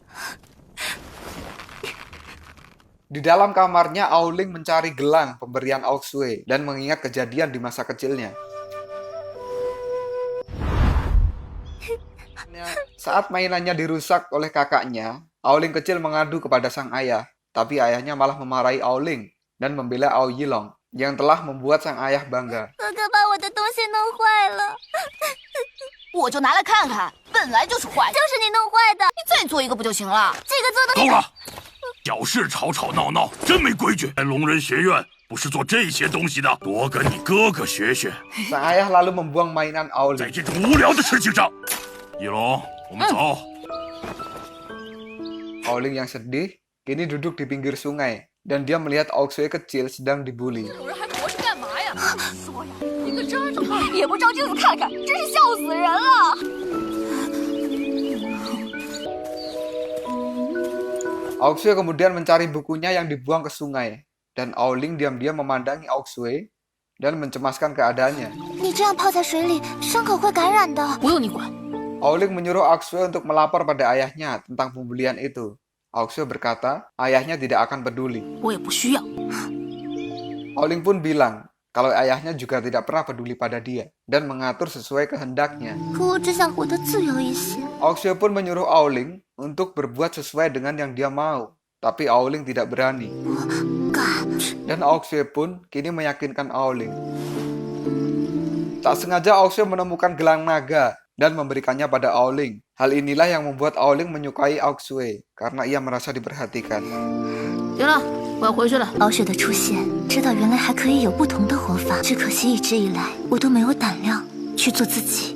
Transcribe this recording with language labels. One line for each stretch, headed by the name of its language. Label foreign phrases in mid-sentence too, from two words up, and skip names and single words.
Indonesian: Di dalam kamarnya, Aoling mencari gelang pemberian Auxue dan mengingat kejadian di masa kecilnya. Saat mainannya dirusak oleh kakaknya, Aoling kecil mengadu kepada sang ayah. Tapi ayahnya malah memarahi Aoling dan membela Ao Yilong yang telah membuat sang ayah bangga.
Chinese: 哥哥把我的东西弄坏了，我就拿来看看，本来就是坏的，就是你弄坏的。你再做一个不就行了？这个做的够了，小事吵吵闹闹，真没规矩。在龙人学院不是做这些东西的，多跟你哥哥学学。
Indonesian: Sang ayah lalu membuang mainan
Chinese: 在 Aoling. 这种无聊的事情上，一龙，我们走。
Indonesian: Aoling yang sedih kini duduk di pinggir sungai dan dia melihat Auxue kecil sedang dibully.
Chinese: 有人还活着干嘛呀？说呀，你个渣渣，也不照镜子看看，真是笑死人了。
Indonesian: Auxue kemudian mencari bukunya yang dibuang ke sungai dan Aoling diam-diam memandangi Auxue dan mencemaskan keadaannya.
Chinese: 你这样泡在水里，伤口会感染的。不用你管，
Indonesian: Aoling menyuruh Auxue untuk melapor pada ayahnya tentang pembulian itu. Auxue berkata, ayahnya tidak akan peduli.
Chinese: 我也不需要。
Indonesian: Aoling pun bilang kalau ayahnya juga tidak pernah peduli pada dia dan mengatur sesuai kehendaknya.
Chinese: 可我只想活得自由一些。
Indonesian: Auxue pun menyuruh Aoling untuk berbuat sesuai dengan yang dia mau, tapi Aoling tidak berani.
Chinese: 敢，
Indonesian: Dan Auxue pun kini meyakinkan Aoling. Tak sengaja Auxue menemukan gelang naga dan memberikannya pada Aoling. Hal inilah yang membuat Aoling menyukai Auxue karena ia merasa diperhatikan.
Chinese: 行了，我要回去了。敖雪的出现，知道原来还可以有不同的活法。只可惜一直以来我都没有胆量去做自己。